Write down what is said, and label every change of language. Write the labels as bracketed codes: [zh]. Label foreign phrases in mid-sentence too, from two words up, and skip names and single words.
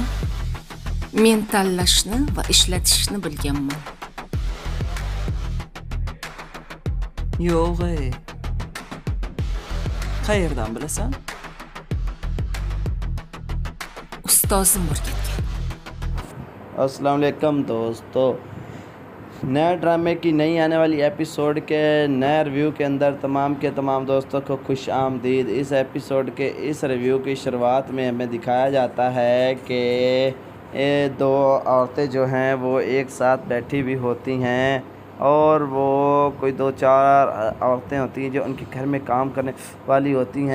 [uz] Men tanlashni va ishlatishni bilganman. Yo'q. Qayerdan bilasan? Ustozim o'rgatgan. [ar] السلام علیکم [ur] دوستو، نئے ڈرامے کی نئی آنے والی ایپیسوڈ کے نئے ریویو کے اندر تمام کے تمام دوستوں کو خوش آمدید. اس ایپیسوڈ کے اس ریویو کی شروعات میں ہمیں دکھایا جاتا ہے کہ یہ دو عورتیں جو ہیں وہ ایک ساتھ بیٹھی ہوئی ہوتی ہیں اور وہ کوئی 2-4 عورتیں ہوتی ہیں جو ان کے گھر میں کام کرنے والی ہوتی ہیں.